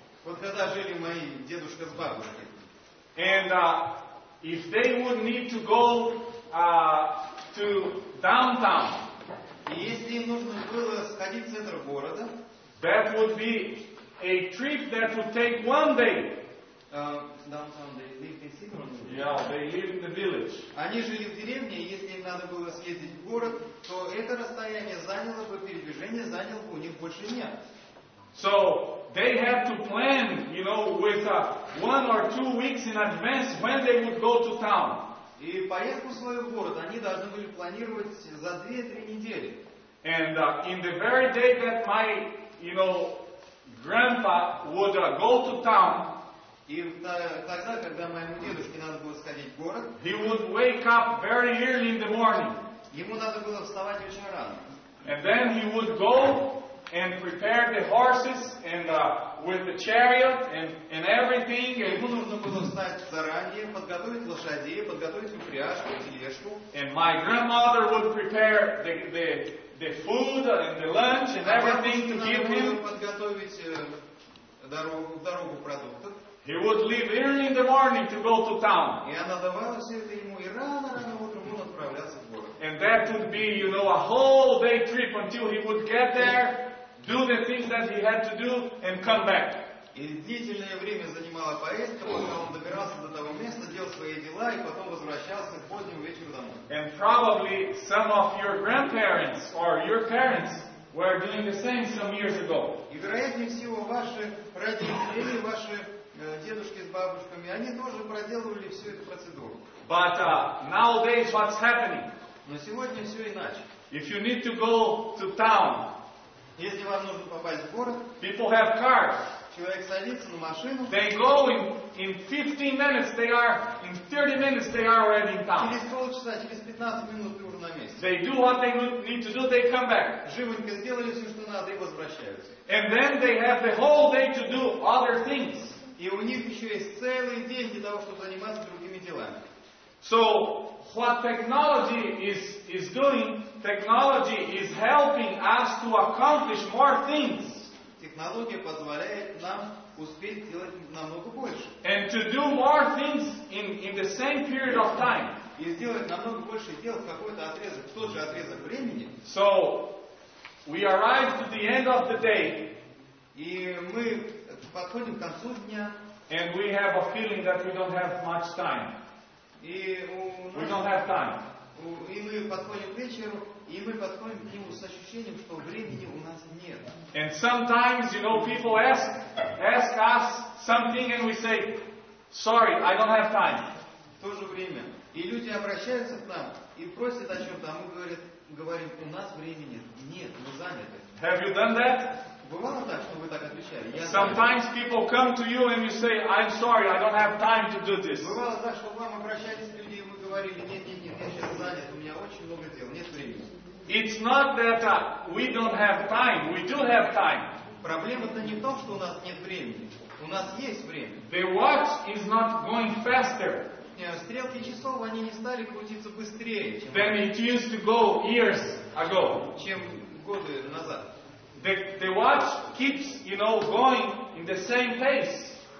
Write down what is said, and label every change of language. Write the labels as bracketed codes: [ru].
[ru] Вот когда жили мои дедушка с бабушкой, [en] And if they would need to go to downtown, [ru] И если им нужно было сходить в центр города, [en] that would be a trip that would take 1 day. downtown they lived in city, Yeah, they live in the village. [ru] они жили в деревне, и если им надо было съездить в город, то это расстояние заняло бы, передвижение заняло бы у них больше дня. [en] So they had to plan, with 1 or 2 weeks in advance when they would go to town. [ru] И поездку в свой город они должны были планировать за 2-3 недели. [en] And in the very day that my, grandpa would go to town, [ru] И тогда, когда моему дедушке надо было сходить в город, [en] he would wake up very early in the morning. [ru] ему надо было вставать очень рано. [en] And then he would go and prepare the horses and with the chariot and everything. [ru] Ему нужно было встать заранее, подготовить лошадей, подготовить упряжку, тележку. [en] And my grandmother would prepare the food and the lunch and everything to give him. [ru] Подготовить дорогу продуктов. [en] He would leave early in the morning to go to town. [ru] И она давала все это ему, и рано-рано утром он отправлялся в город. [en] And that would be, a whole day trip until he would get there, do the things that he had to do, and come back. [ru] И длительное время занимала поездка, пока он добирался до того места, делал свои дела, и потом возвращался к позднему вечеру домой. [en] And probably some of your grandparents or your parents were doing the same some years ago. [ru] И вероятнее всего ваши родители, ваши дедушки с бабушками, они тоже проделывали всю эту процедуру. [en] But nowadays what's happening? [ru] Но сегодня все иначе. [en] If you need to go to town, [ru] Если вам нужно попасть в город, [en] people have cars. [ru] человек садится на машину, [en] They go in 15 minutes, in 30 minutes they are already in town. [ru] через полчаса, через 15 минут ты уже на месте. [en] They do what they need to do, they come back. [ru] Живенько сделали все, что надо, и возвращаются. [en] And then they have the whole day to do other things. [ru] И у них еще есть целый день для того, чтобы заниматься другими делами. [en] So, what technology is doing, technology is helping us to accomplish more things. [ru] Технология позволяет нам успеть делать намного больше. [en] And to do more things in the same period of time. [ru] И сделать намного больше дел в какой-то отрезок, в тот же отрезок времени. [en] So, we arrive to the end of the day. [ru] И мы подходим к концу дня. [en] And we have a feeling that we don't have much time. [ru] И [en] We don't have time. [ru] мы подходим к вечеру, и мы подходим к нему с ощущением, что времени у нас нет. [en] And sometimes, people ask us something and we say, sorry, I don't have time. [ru] В то же время и люди обращаются к нам и просят о чем-то, а мы говорим, у нас времени нет, мы заняты. [en] Have you done that? [ru] Бывало так, что вы так отвечали? [en] Sometimes people come to you and you say, I'm sorry, I don't have time to do this. [ru] Бывало так, что к вам обращались люди, и вы говорили, нет, я сейчас занят, у меня очень много дел, нет времени. [en] It's not that we don't have time. We do have time. [ru] Проблема-то не в том, что у нас нет времени. У нас есть время. [en] The watch is not going faster [ru] Стрелки часов, они не стали крутиться быстрее, [en] than it used to go years ago. [ru] чем годы назад. [en] The watch keeps, going in the same pace.